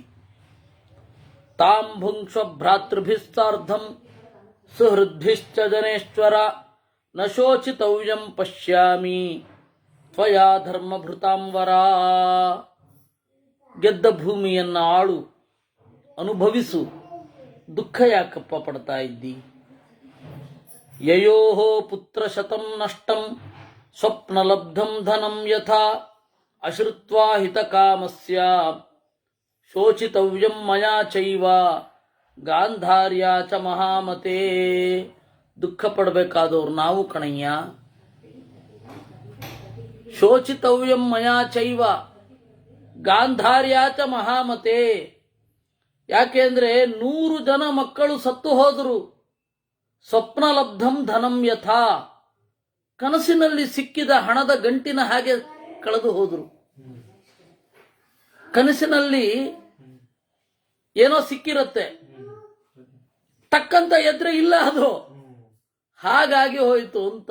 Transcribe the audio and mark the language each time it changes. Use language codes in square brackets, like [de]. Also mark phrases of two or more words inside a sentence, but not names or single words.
[sa] ತಾಂ ಭುಂಕ್ಷ್ವ ಭ್ರಾತೃಭಿಸ್ಸಾರ್ಧಂ ಸುಹೃದ್ಭಿಶ್ಚ ಜನೇಶ್ವರ ನ ಶೋಚಿತವ್ಯಂ ಪಶ್ಯಾಮಿ ತ್ವಯಾ ಧರ್ಮಭೃತಾಂವರ. [kn] ಗೆದ್ದ ಭೂಮಿಯನ್ನು ಆಳು, ಅನುಭವಿಸು, ದುಃಖ ಯಾಕಪ್ಪ ಪಡ್ತಾ ಇದ್ದಿ? [sa] ಯಯೋಹೋ ಪುತ್ರ ಶತಂ ನಷ್ಟಂ ಸ್ವಪ್ನಲಬ್ಧಂ ಧನಂ ಯಥಾ ಅಶ್ರುತ್ವಾ ಹಿತಕಾಮಸ್ಯ ಶೋಚಿತವ್ಯಂ ಮಯಾ ಚೈವ ಗಾಂಧಾರ್ಯಾ ಚ ಮಹಾಮತೆ. [kn] ದುಃಖ ಪಡಬೇಕಾದವ್ರು ನಾವು ಕಣಯ್ಯ. [sa] ಶೋಚಿತವ್ಯಂ ಮಯಾ ಚೈವ ಗಾಂಧಾರ್ಯಾ ಚ ಮಹಾಮತೆ. [kn] ಯಾಕೆಂದ್ರೆ 100 ಜನ ಮಕ್ಕಳು ಸತ್ತು ಹೋದರು. [sa] ಸ್ವಪ್ನಲಬ್ಧಂ ಧನಂ ಯಥಾ, [kn] ಕನಸಿನಲ್ಲಿ ಸಿಕ್ಕಿದ ಹಣದ ಗಂಟಿನ ಹಾಗೆ ಕಳೆದು ಹೋದರು. ಕನಸಿನಲ್ಲಿ ಏನೋ ಸಿಕ್ಕಿರತ್ತೆ, ಟಕ್ಕಂತ ಎದ್ರೆ ಇಲ್ಲ ಅದು, ಹಾಗಾಗಿ ಹೋಯಿತು ಅಂತ.